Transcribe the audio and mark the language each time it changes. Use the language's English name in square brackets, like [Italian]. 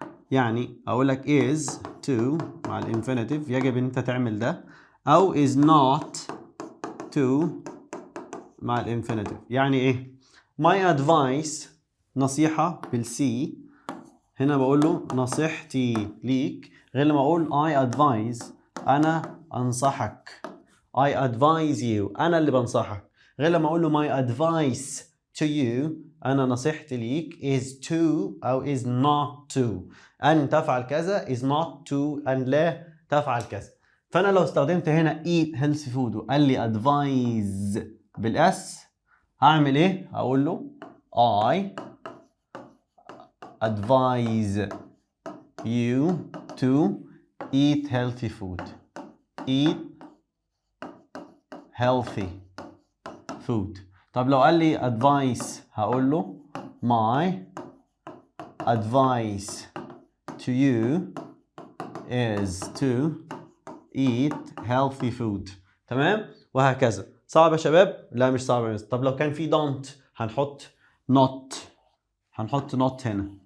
[Arabic] يعني اقول لك [English] is to [Arabic] مع الانفينيتيف يجب ان انت تعمل ده، او [English] is not to [Arabic] مع الانفينيتيف. يعني ايه؟ [English] my advice [Arabic] نصيحه بالسي، هنا بقول له نصيحتي ليك، غير لما اقول [English] I advise [Arabic] انا انصحك. [English] I advise you [Arabic] انا اللي بنصحك، غير لما اقول له [English] my advice to you [Arabic] انا نصيحتي ليك [English] is to او is not to. [Arabic] ان تفعل كذا [English] is not to، [Arabic] ان لا تفعل كذا. فانا لو استخدمت هنا [English] eat healthy food [Arabic] وقال لي [English] advise بالاس، [Arabic] هعمل ايه؟ هقول له [English] I advise you to eat healthy food. Eat healthy food. [Arabic] طب لو قال لي [English] advice [Arabic] هقول له [English] my advice to you is to eat healthy food. [Arabic] تمام؟ وهكذا. صعب يا شباب؟ لا مش صعب يا مستر. طب لو كان في don't هنحط not هنا.